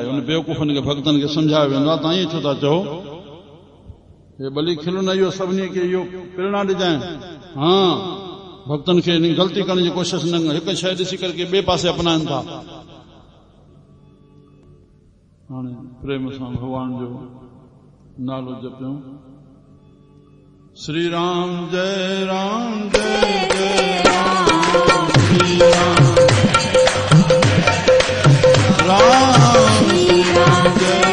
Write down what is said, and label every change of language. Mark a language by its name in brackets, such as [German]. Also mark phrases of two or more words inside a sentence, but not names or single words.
[Sindhi] उन बेवकूफ़नि खे भगतनि खे सम्झायो वेंदो आहे, तव्हां ईअं छो था चओ? हे भली खिल न, इहो सभिनी खे इहो प्रेरणा ॾिजांइ। हा, भक्तनि खे ग़लती करण जी कोशिशि न, हिकु शइ ॾिसी करे ॿिए पासे अपनाइनि था। हाणे प्रेम सां भॻवान जो नालो जपियूं। श्री राम जय राम जय जय राम, श्री राम राम, श्री राम जय